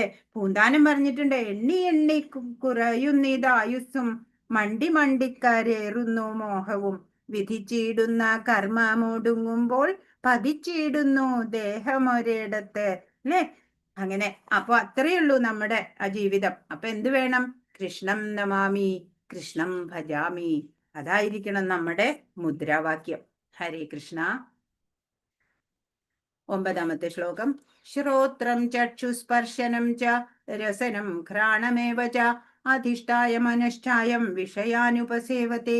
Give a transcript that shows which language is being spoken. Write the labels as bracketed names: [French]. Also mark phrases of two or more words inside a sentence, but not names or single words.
[Malayalam] പൂന്താനം പറഞ്ഞിട്ടുണ്ട്, എണ്ണി എണ്ണി കുറയുന്നിതായുസ്സും മണ്ടി മണ്ടിക്കരേറുന്നു മോഹവും വിധിച്ചിടുന്ന കർമ്മമൊടുങ്ങുമ്പോൾ പതിച്ചിടുന്നു ദേഹമൊരിടത്ത്, അല്ലെ? അങ്ങനെ അപ്പൊ അത്രയേ ഉള്ളൂ നമ്മുടെ ആ ജീവിതം. അപ്പൊ എന്ത് വേണം? [Sanskrit] കൃഷ്ണം നമാമി, കൃഷ്ണം ഭജാമി. [Malayalam] അതായിരിക്കണം നമ്മുടെ മുദ്രാവാക്യം. ഹരേ കൃഷ്ണ. 9ാമത്തെ ശ്ലോകം. [Sanskrit] ശ്രോത്രം ചക്ഷുസ്പർശനം ച രസനം ഘ്രാണമേവ ച അധിഷ്ഠായ മനഷ്ഠായം വിഷയാനുപസേവത്തെ.